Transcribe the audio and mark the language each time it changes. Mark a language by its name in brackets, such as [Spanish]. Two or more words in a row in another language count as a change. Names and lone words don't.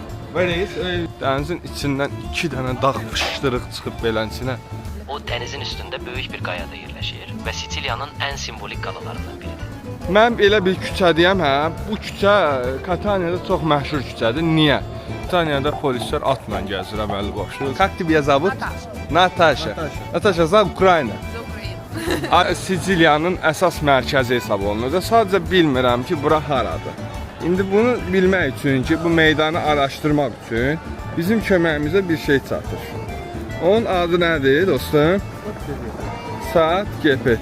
[Azerbaijani] Dənizin içindən 2 dənə dağ fışdırıq çıxıb beləsinə. O dənizin üstündə böyük bir qayada yerləşir və Siciliyanın ən simvolik qalalarından biridir. Mən elə bir küçədəyəm, hə. Bu küçə Kataniyada çox məşhur küçədir. Niyə? Kataniyada polislər atla gəzir əməli başlı. [Russian] Как тебя зовут? Natasha. Natasha, za Ukrayna. [Azerbaijani] Siciliyanın əsas mərkəzi hesab olunur. Sadəcə bilmirəm ki, bura haradır. İndi bunu bilmək üçün ki, bu meydanı araşdırmaq üçün bizim köməyimizə bir şey çatır. Onun adı nədir dostum? Saat GPT.